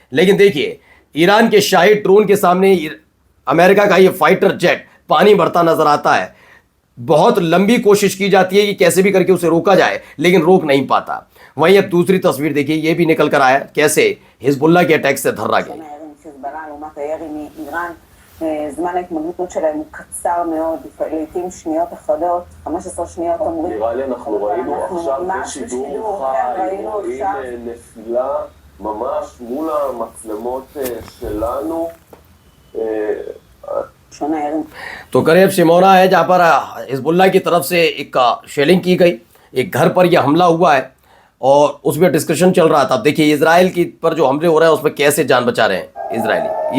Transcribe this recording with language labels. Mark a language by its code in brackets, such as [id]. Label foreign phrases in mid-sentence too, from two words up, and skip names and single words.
[hi] लेकिन देखिए, ईरान के शाहिद ड्रोन के सामने अमेरिका का ये [en] fighter jet [hi] पानी भरता नजर आता है। बहुत लंबी कोशिश की जाती है कि कैसे भी करके उसे रोका जाए, लेकिन रोक नहीं पाता। वहीं अब दूसरी तस्वीर देखिए, ये भी निकल कर आया कैसे हिजबुल्लाह के अटैक से धर्रा गया। [he] זמן ההתמגנות שלהם הוא קצר מאוד, לעתים שניות אחדות, 15 שניות אומרים. נראה לי אנחנו ראינו עכשיו בשידור חי, רואים נפילה ממש מול המצלמות שלנו. [hi] तो करीब शिमोना है जहाँ पर हिजबुल्लाह की तरफ से एक शेलिंग की गई, एक घर पर यह हमला हुआ है और उसमें डिस्कशन चल रहा था। देखिए इजराइल की पर जो हमले हो रहे हैं उसमें कैसे जान बचा रहे हैं इजरायली।